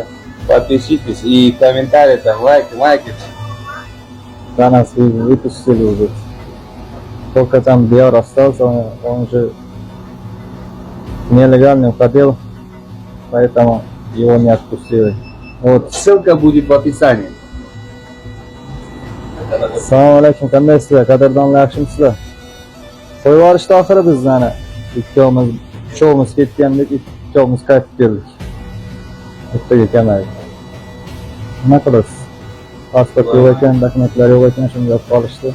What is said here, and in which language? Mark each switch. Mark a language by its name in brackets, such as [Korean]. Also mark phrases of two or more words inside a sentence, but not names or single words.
[Russian] Подпишитесь и комментарии там, лайки. Да, нас выпустили уже. Только там Диар остался, он же нелегально уходил, поэтому его не отпустили. Вот. Ссылка будет в описании. [Uzbek] Assalomu alaykum, qandaysizlar? Qadrdonlar, yaxshimisizlar? Qo'yib yuborishdi oxiri bizlarni. Uchovimiz ketgandek, ikkovimiz qaytib keldik. Bittaga kamaydik. Nima qilasiz? Pasport yo'q ekan, dokumentlar yo'q ekan, shunga olib qolishdi.